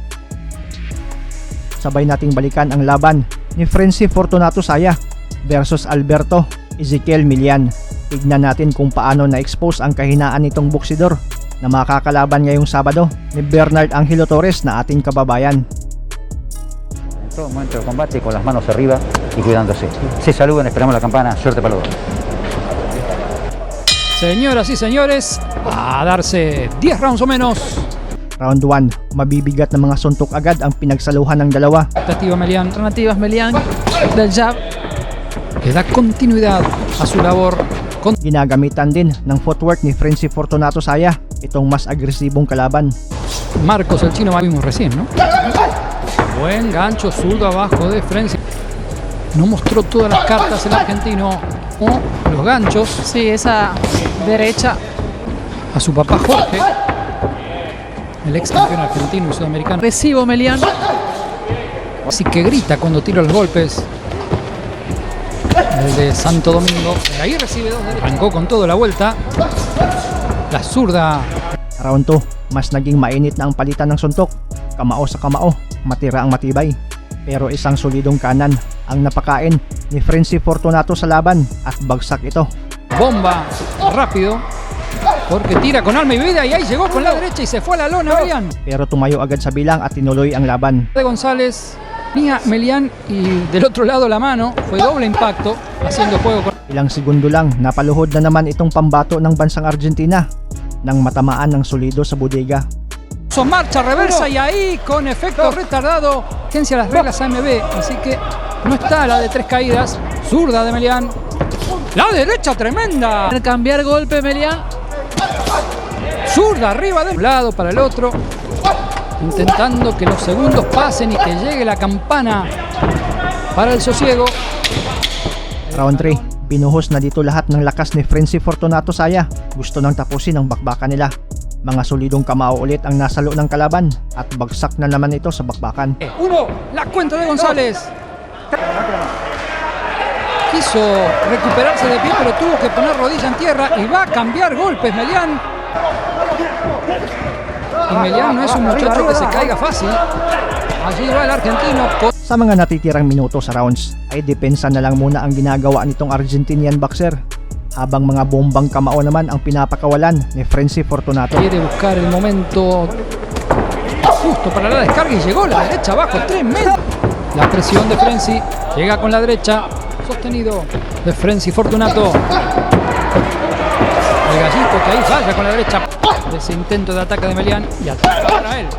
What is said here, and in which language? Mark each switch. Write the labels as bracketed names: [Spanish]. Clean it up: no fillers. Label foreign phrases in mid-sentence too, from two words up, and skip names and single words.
[Filipino] Sabay nating balikan ang laban ni Frenzy Fortunato Saya versus Alberto Ezequiel Milian. Tignan natin kung paano na-expose ang kahinaan nitong boksidor na makakalaban ngayong Sabado ni Bernard Angelo Torres na ating kababayan. [Spanish] En todo momento del combate con las manos arriba y cuidándose. Se saludan, esperamos la campana. Suerte para los dos. Señoras y señores, a darse 10 rounds o menos. [Filipino] Round 1, mabibigat na mga suntok agad ang pinagsaluhan ng dalawa. [Spanish] Alternativas Melián del jab. Que da continuidad a su labor. [Filipino] Ginagamitan din ng footwork ni Frenzy Fortunato Saya itong mas agresibong kalaban. [Spanish] Marcos, el chino, vimos recién, ¿no? Buen gancho zurdo abajo de Frenzy. No mostró todas las cartas el argentino. Los ganchos. Sí, esa derecha. A su papá Jorge, el ex campeón argentino y sudamericano. Recibo Melián. Así que grita cuando tira los golpes. El de Santo Domingo. Ahí recibe 2 derechas. Arrancó con todo la vuelta. La zurda. [Filipino] Round 2, mas naging mainit na ang palitan ng suntok. Kamao sa kamao, matira ang matibay. Pero isang solidong kanan ang napakain ni Frenzy Fortunato sa laban at bagsak ito. [Spanish] Bomba rápido, porque tira con alma y vida y ahí llegó con la derecha y se fue a la lona, Melián. [Filipino] Pero tumayo agad sa bilang at tinuloy ang laban. [Spanish] De González, tenía Melián y del otro lado la mano, fue doble impacto, haciendo juego con... [Filipino] Ilang segundo lang, napaluhod na naman itong pambato ng bansang Argentina nang matamaan ng solido sa bodega. [Spanish] Son marcha reversa y ahí con efecto retardado, agencia las reglas AMB, así que no está la de 3 caídas. Zurda de Melián. La derecha tremenda. Al cambiar golpe Melián. Zurda arriba de un lado para el otro, intentando que los segundos pasen y que llegue la campana para el sosiego. [Filipino] Round 3, binuhos na dito lahat ng lakas ni Frenzy Fortunato Saya. Gusto nang tapusin ang bakbakan nila. Mga solidong kamao ulit ang nasalo ng kalaban at bagsak na naman ito sa bakbakan. [Spanish] Uno, la cuenta de González. Quiso recuperarse de pie, pero tuvo que poner rodilla en tierra y va a cambiar golpes Melián. Y Melián no es un muchacho que se caiga fácil. Allí va el argentino con... [Filipino] Sa mga natitirang minuto sa rounds ay depensa na lang muna ang ginagawa nitong [English] Argentinian boxer, [Filipino] habang mga bombang kamao naman ang pinapakawalan ni Frenzy Fortunato. [Spanish] Quiere buscar el momento justo para la descarga y llegó la derecha abajo, tremendo. La presión de Frenzy, llega con la derecha, sostenido de Frenzy Fortunato. El gallito que ahí falla con la derecha de ese intento de ataque de Melián y ataca para él.